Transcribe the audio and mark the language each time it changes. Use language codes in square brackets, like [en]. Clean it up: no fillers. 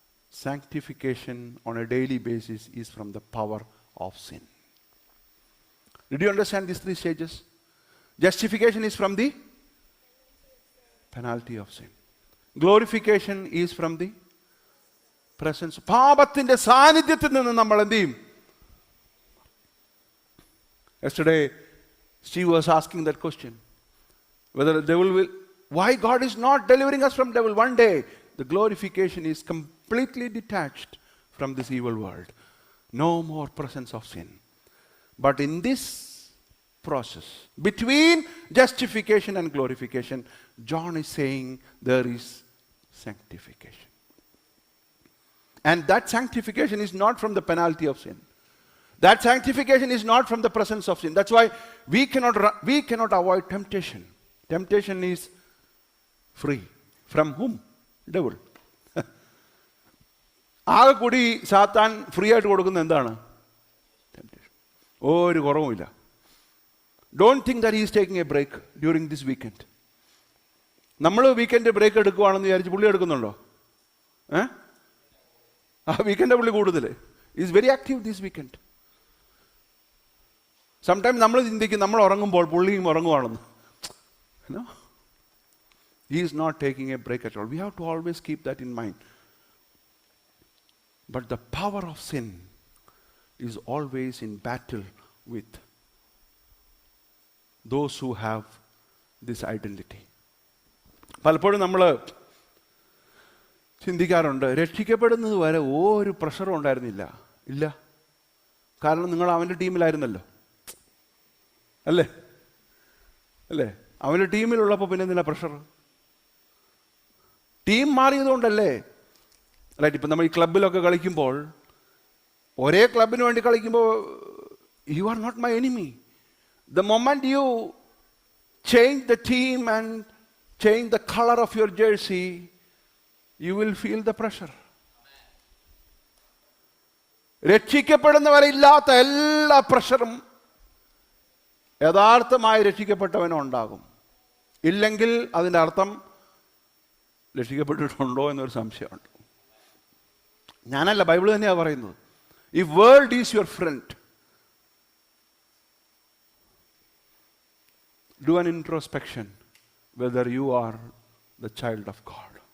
[en] Sanctification on a daily basis is from the power of sin. Did you understand these three stages? Justification is from the penalty of sin. Glorification is from the presence. [ml] പാപത്തിന്റെ സാന്നിധ്യത്തിൽ നിന്ന് നമ്മൾ എന്ത് ചെയ്യും? [en] Yesterday, Steve was asking that question. Whether the devil will, why God is not delivering us from devil? One day, the glorification is completely detached from this evil world. No more presence of sin. But in this process, between justification and glorification, John is saying there is sanctification. And that sanctification is not from the penalty of sin. That sanctification is not from the presence of sin. That's why we cannot avoid temptation. Temptation is free. From whom? Devil. [ml] ആകെ കൂടി സാത്താൻ free ആയിട്ട് കൊടുക്കുന്ന എന്താണ്? Temptation. ഒരു കുറവുമില്ല. [en] Don't think that he is taking a break during this weekend. [ml] നമ്മൾ weekend break എടുക്കുവാണെന്ന് വിചാരിച്ച് പുള്ളി എടുക്കുന്നുണ്ടോ? ആ വീക്കെൻഡ് പുള്ളി കൂടുതൽ [en] Is very active this weekend. [ml] Sometime നമ്മൾ ചിന്തിക്കും നമ്മൾ ഉറങ്ങുമ്പോൾ പുള്ളിയും ഉറങ്ങുവാണെന്ന്. [en] He is not taking a break at all. We have to always keep that in mind. But the power of sin is always in battle with those who have this identity. [ml] പലപ്പോഴും നമ്മൾ ചിന്തിക്കാറുണ്ട്, രക്ഷിക്കപ്പെടുന്നത് വരെ ഒരു പ്രഷറും ഉണ്ടായിരുന്നില്ല. ഇല്ല, കാരണം നിങ്ങൾ അവൻ്റെ ടീമിലായിരുന്നല്ലോ, അല്ലേ? അല്ലേ? അവൻ്റെ ടീമിലുള്ളപ്പോൾ പിന്നെ എന്തിനാ പ്രഷർ? ടീം മാറിയതുകൊണ്ടല്ലേ? റൈറ്റ്. ഇപ്പം നമ്മൾ ഈ ക്ലബിലൊക്കെ കളിക്കുമ്പോൾ, ഒരേ ക്ലബിന് വേണ്ടി കളിക്കുമ്പോൾ, [en] You are not my enemy. The moment you change the team and change the color of your jersey, you will feel the pressure. [ml] രക്ഷിക്കപ്പെടുന്നവരെ ഇല്ലാത്ത എല്ലാ പ്രഷറും യഥാർത്ഥമായി രക്ഷിക്കപ്പെട്ടവനും ഉണ്ടാകും. ഇല്ലെങ്കിൽ അതിൻ്റെ അർത്ഥം രക്ഷിക്കപ്പെട്ടിട്ടുണ്ടോ എന്നൊരു സംശയമുണ്ട്. ഞാനല്ല, ബൈബിൾ തന്നെയാണ് പറയുന്നത്. [en] If world is your friend, do an introspection whether you are the child of God.